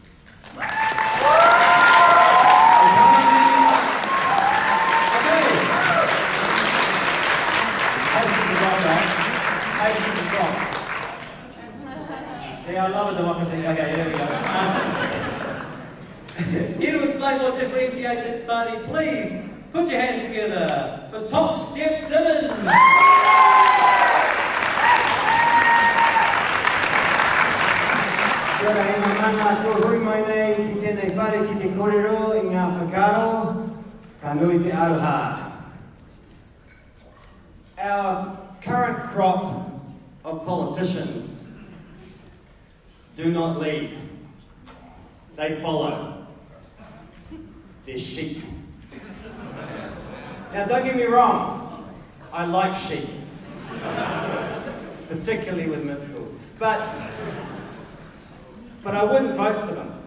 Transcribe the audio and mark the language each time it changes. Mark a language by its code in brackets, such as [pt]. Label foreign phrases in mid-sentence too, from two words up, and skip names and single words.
[en] See, I love a democracy. Okay, there we go. Here to explain what differentiates its party, please put your hands together for Tops Jeff Simmons. [mi] Kia ora, e ngā mana ko hui mai nei ki tēnei whare ki te kōrero i ngā whakaro, ka nui te aroha. [en] Our current crop of politicians do not lead, they follow. They're sheep. Now don't get me wrong, I like sheep, particularly with minstrels, but I wouldn't vote for them.